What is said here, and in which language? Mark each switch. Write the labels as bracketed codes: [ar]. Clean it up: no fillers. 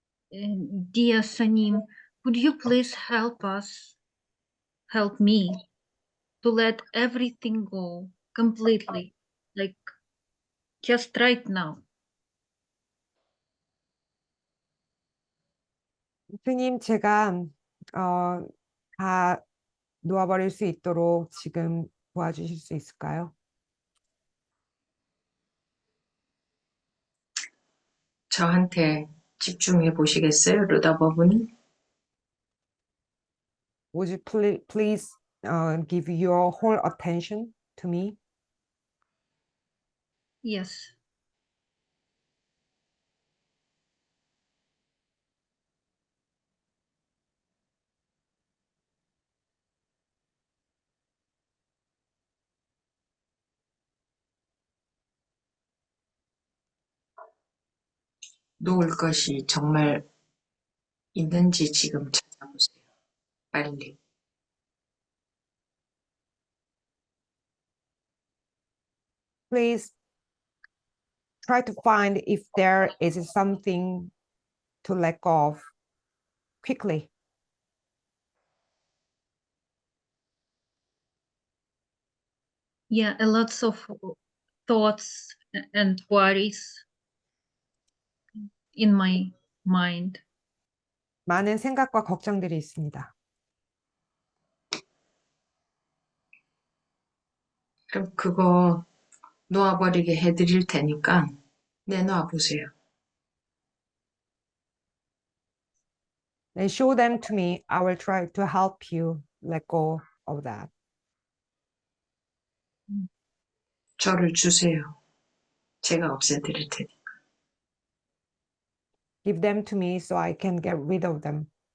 [en] Dear Sanim, could you please help me to let everything go completely, like just right now? [ko] 스님, 제가 다 놓아버릴 수 있도록 지금 도와주실 수 있을까요? 저한테 집중해 보시겠어요, 루다 부부님? [en] Would you please give your whole attention to me? Yes. [ko] 놓을 것이 정말 있는지 지금 찾아보세요. 빨리. [en] Please try to find if there is something to let go of quickly. Yeah, a lots of thoughts and worries in my mind. [ko] 많은 생각과 걱정들이 있습니다. 그럼 그거 놓아버리게 해드릴 테니까 내놔 보세요. [en] Then show them to me. I will try to help you let go of that. [ko] 저를 주세요. 제가 없애드릴 테니. [en] Give them to me so I can get rid of them.